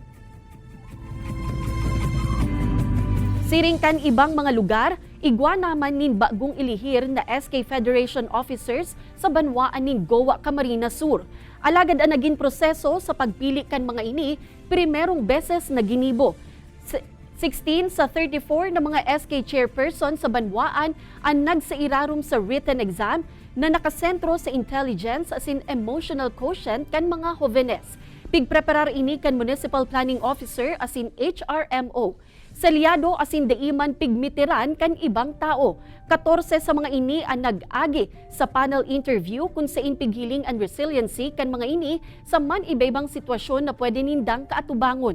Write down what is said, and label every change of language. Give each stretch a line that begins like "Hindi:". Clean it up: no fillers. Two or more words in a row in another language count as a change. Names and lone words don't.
Bikol: Siring kan ibang mga lugar, igwa naman nin bagong ilihir na SK Federation officers sa banwaan nin Goa, Camarines Sur. Alagad ang naging proseso sa pagpili kan mga ini, primerong beses na ginibo. 16 sa 34 na mga SK chairperson sa banwaan ang nagsairarom sa
English: written exam
Bikol: na nakasentro sa intelligence as in
English: emotional quotient
Bikol: kan mga jóvenes. Pigpreparar ini kan
English: municipal planning officer
Bikol: as in HRMO. Selyado asin daiman pigmitiran kan ibang tao. 14 sa mga ini ang nag-agi sa
English: panel interview
Bikol: kung saan pighiling ang resiliency kan mga ini sa man iba-ibang sitwasyon na pwede nindang kaatubangon.